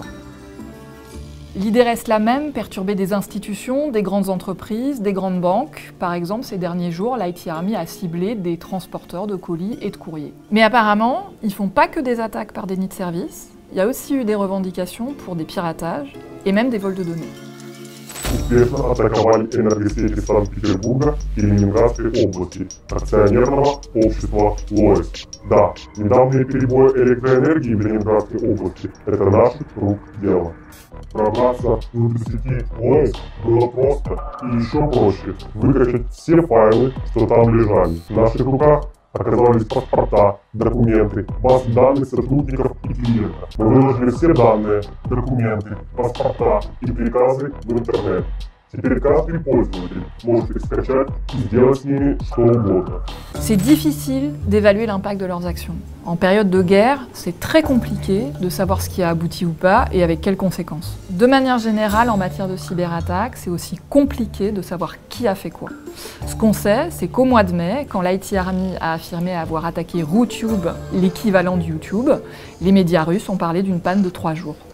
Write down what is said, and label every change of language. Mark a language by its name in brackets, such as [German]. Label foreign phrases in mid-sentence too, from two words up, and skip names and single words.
[French] L'idée reste la même, perturber des institutions, des grandes entreprises, des grandes banques. Par exemple, ces derniers jours, l'IT Army a ciblé des transporteurs de colis et de courriers. Mais apparemment, ils font pas que des attaques par déni de service, il y a aussi eu des revendications pour des piratages et même des vols de données. [Russian] Успешно атаковали энергосети Санкт-Петербурга и Ленинградской области акционерного общества ЛОЭС. Да, недавние перебои электроэнергии в Ленинградской области – это наших рук дело. Пробраться внутрь сети ЛОЭС было просто и еще проще выкачать все файлы, что там лежали. В наших руках оказались паспорта, документы, базы данных сотрудников и клиентов. Мы выложили все данные, документы, паспорта и приказы в интернет. Теперь каждый пользователь может их скачать и сделать с ними что угодно. [French] C'est difficile d'évaluer l'impact de leurs actions. En période de guerre, c'est très compliqué de savoir ce qui a abouti ou pas et avec quelles conséquences. De manière générale, en matière de cyberattaque, c'est aussi compliqué de savoir qui a fait quoi. Ce qu'on sait, c'est qu'au mois de mai, quand l'IT Army a affirmé avoir attaqué RuTube, l'équivalent de YouTube, les médias russes ont parlé d'une panne de 3 jours.